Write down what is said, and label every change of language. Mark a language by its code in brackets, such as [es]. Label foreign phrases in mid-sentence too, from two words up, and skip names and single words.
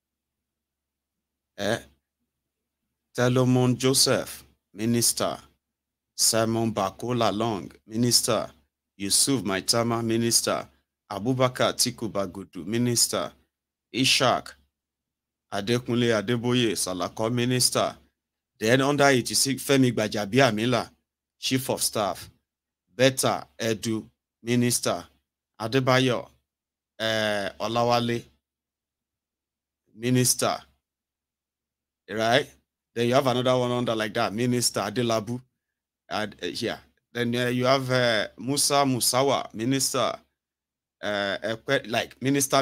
[en] Telomon Joseph, Minister, Simon Bakola Long, Minister, Yusuf Maitama, Minister, Abubakar Atiku Bagudu, Minister, Ishak Adekunle Adeboye Salako, Minister. Then under it, you see Femi Gbajabiamila, Chief of Staff, Betta Edu, Minister, Adebayo Olawale, Minister. Right? Then you have another one under like that, Minister Adelabu. Yeah. Then you have Musa Musawa, Minister. Like Minister.